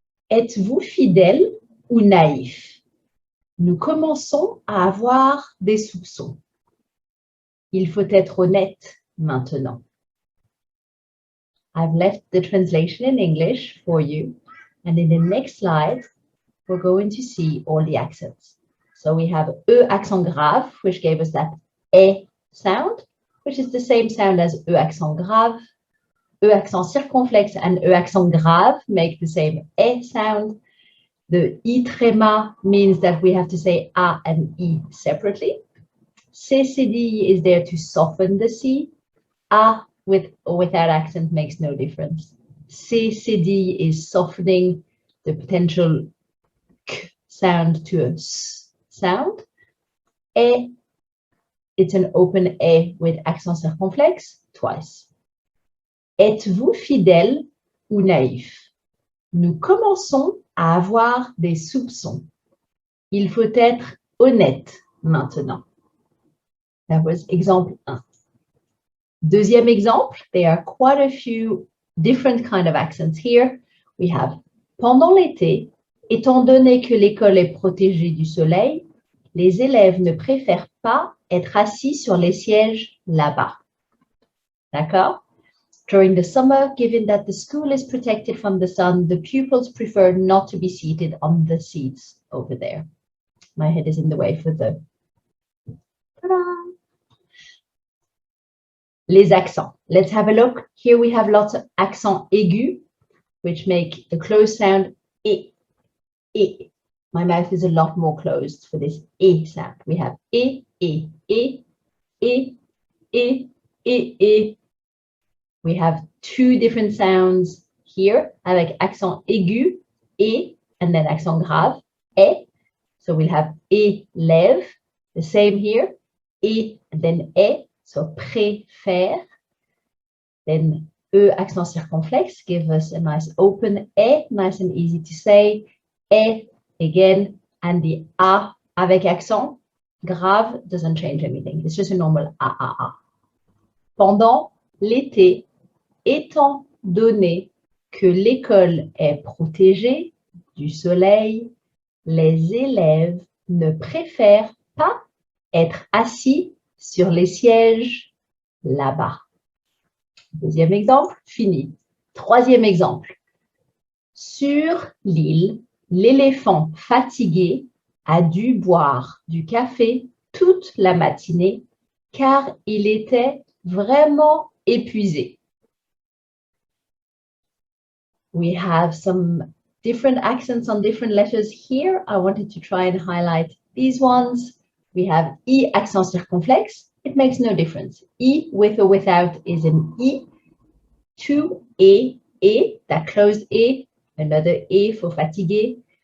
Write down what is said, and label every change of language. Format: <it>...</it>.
<fr>Êtes-vous fidèle ou naïf? Nous commençons à avoir des soupçons. Il faut être honnête maintenant.</fr> <en>I've left the translation in English for you. And in the next slide, we're going to see all the accents. So we have E accent grave, which gave us that E sound, which is the same sound as E accent grave. E accent circonflexe and E accent grave make the same E sound. The I tréma means that we have to say A and I separately. Cédille is there to soften the C. A with or without accent makes no difference. Cédille is softening the potential K sound to a S sound. E, it's an open E with accent circonflexe twice.</en> <fr>Êtes-vous fidèle ou naïf? Nous commençons à avoir des soupçons. Il faut être honnête maintenant.</fr> <en>That was exemple 1.</en> <fr>Deuxième exemple,</fr> <en>there are quite a few different kind of accents here. We have</en> <fr>pendant l'été, étant donné que l'école est protégée du soleil, les élèves ne préfèrent pas être assis sur les sièges là-bas. D'accord?</fr> <en>During the summer, given that the school is protected from the sun, the pupils prefer not to be seated on the seats over there. My head is in the way for the... Ta-da!</en> <fr>Les accents.</fr> <en>Let's have a look. Here we have lots of accents aigus, which make the closed sound e, e. My mouth is a lot more closed for this e sound. We have e, e, e, e, e, e, e. We have two different sounds here,</en> <fr>avec accent aigu,</fr> <en>e, and then accent grave, e. So we'll have élève, the same here, e, and then e, so préfère. Then e, accent circonflexe, give us a nice open e, nice and easy to say, e, again, and the a</en> <fr>avec accent grave</fr> <en>doesn't change anything. It's just a normal a.</en> <fr>Pendant l'été, étant donné que l'école est protégée du soleil, les élèves ne préfèrent pas être assis sur les sièges là-bas. Deuxième exemple, fini. Troisième exemple. Sur l'île, l'éléphant fatigué a dû boire du café toute la matinée car il était vraiment épuisé.</fr> <en>We have some different accents on different letters here. I wanted to try and highlight these ones. We have E accent circonflexe. It makes no difference. E with or without is an E. Two E, that closed E, another E for fatigué.</en>